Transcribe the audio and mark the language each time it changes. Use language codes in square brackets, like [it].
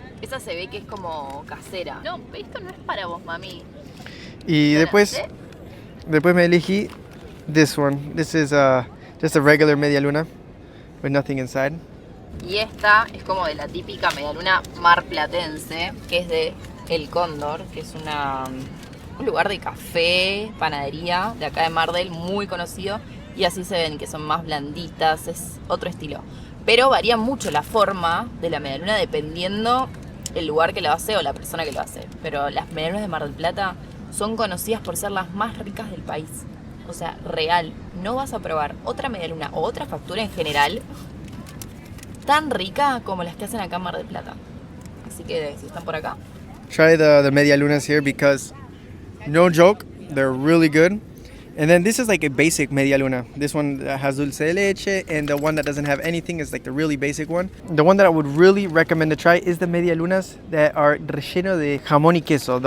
[es] Esa se ve que es como casera. No, esto no es para vos, mami. Y después me elegí [en] this one. This is just a regular medialuna with nothing inside. [es] Y esta es como de la típica medialuna marplatense, que es de El Cóndor, que es un lugar de café, panadería de acá de Mar del, muy conocido. Y así se ven, que son más blanditas, es otro estilo. Pero varía mucho la forma de la medialuna dependiendo el lugar que lo hace o la persona que lo hace. Pero las medialunas de Mar del Plata son conocidas por ser las más ricas del país. O sea, real, no vas a probar otra medialuna o otra factura en general tan rica como las que hacen acá en Mar del Plata. Así que si están por acá, [en] Try the medialunas here because, no joke, they're really good. And then this is like a basic medialuna. This one that has dulce de leche, and the one that doesn't have anything is like the really basic one. The one that I would really recommend to try is the medialunas that are [es] relleno de jamón y queso.